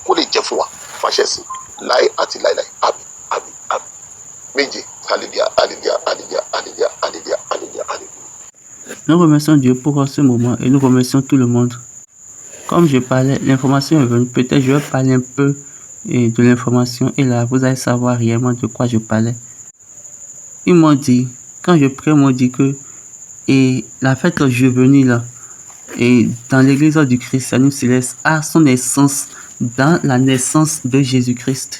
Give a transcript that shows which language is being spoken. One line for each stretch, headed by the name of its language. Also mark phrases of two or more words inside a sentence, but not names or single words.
Yoruba: kó lè jẹ́ fún wa fàṣẹ sí láé àti láéláé àmín àmín àmín méje hallelujah hallelujah hallelujah hallelujah hallelujah hallelujah hallelujah.
French: Nous remercions Dieu pour ce moment et nous remercions tout le monde. Comme je parlais, l'information est venue. Peut-être je vais parler un peu de l'information et là, vous allez savoir réellement de quoi je parlais. Ils m'ont dit, quand je prie, ils m'ont dit que la fête juvénile là, et dans l'église du christianisme céleste a son essence dans la naissance de Jésus-Christ.